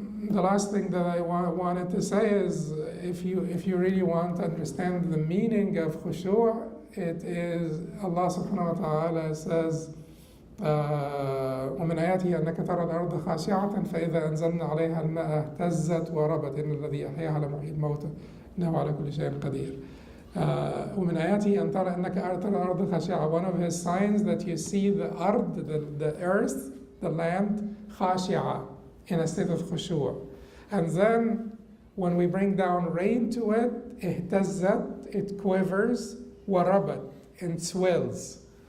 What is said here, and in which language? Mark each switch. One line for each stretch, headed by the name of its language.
English: The last thing that I wanted to say is, if you really want to understand the meaning of khushu', it is Allah subhanahu wa ta'ala says,
Arabic: ومن آياته أنك ترى الأرض خاشعة فإذا أنزلنا عليها الماء اهتزت وربت إن الذي أحياها لمحيي الموتى إنه على كل شيء قدير. ومن آياته أن ترى أنك ترى الأرض خاشعة.
English: One of his signs that you see the ard, the earth, the land, khashi'ah, in a state of khushu'. And then when we bring down rain to it, اهتزت, it quivers, warabat, and swells.